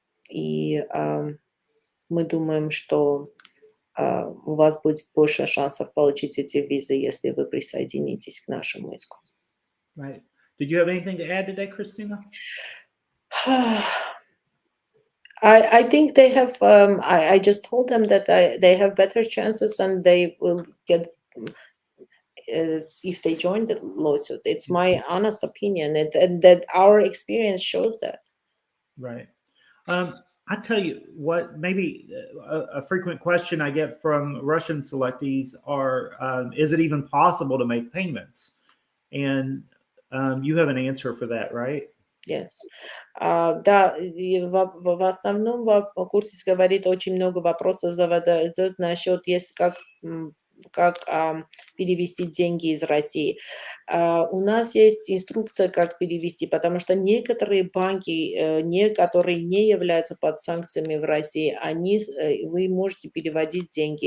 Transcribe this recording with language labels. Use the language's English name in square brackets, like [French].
[Russian] И мы думаем, что у вас будет больше шансов получить эти визы, если вы присоединитесь к нашему иску. [English] Right. Did you have anything to add today, Kristina? I think they have. I just told them that they have better chances and they will get if they join the lawsuit. It's my honest opinion, and that our experience shows that. Right. I tell you what, maybe a frequent question I get from Russian selectees are, is it even possible to make payments? And you have an answer for that, right? Yes. [Russian] Да, в основном Куртис говорит, очень много вопросов задают насчет, как перевести деньги из России. У нас есть инструкция, как перевести, потому что некоторые банки, которые не являются под санкциями в России, вы можете переводить деньги.